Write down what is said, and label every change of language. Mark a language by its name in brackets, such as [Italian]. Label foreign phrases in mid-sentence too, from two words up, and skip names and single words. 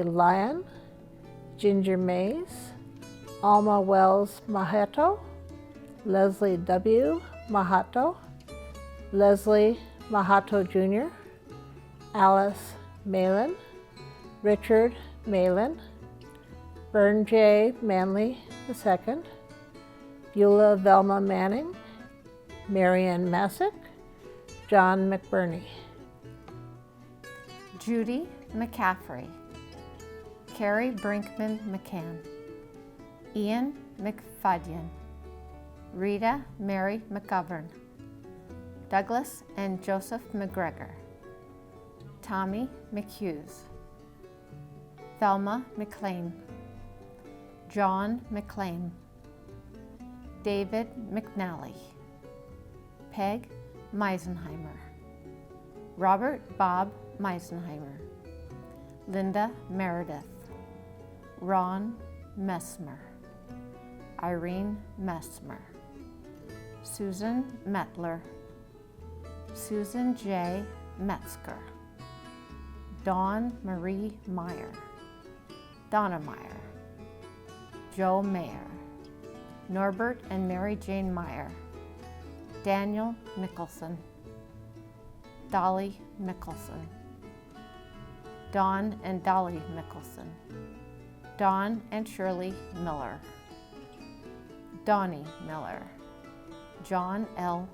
[English] Lyon, Ginger Mays, Alma Wells Mahato, Leslie W. Mahato, Leslie Mahato Jr., Alice Malin, Richard Malin, Vern J. Manley II, Beulah Velma Manning, Marianne Masick, John McBurney. Judy McCaffrey, Carrie Brinkman McCann, Ian McFadyen, Rita Mary McGovern, Douglas and Joseph McGregor, Tommy McHughes, Thelma McLean, John McLean, David McNally, Peg Meisenheimer, Robert Bob Meisenheimer, Linda Meredith, Ron Messmer, Irene Messmer, Susan Mettler, Susan J. Metzger, Dawn Marie Meyer, Donna Meyer, Joe Mayer, Norbert and Mary Jane Meyer, Daniel Nicholson, Dolly Nicholson, Don and Dolly Nicholson, Don and Shirley Miller, Donnie Miller, John L.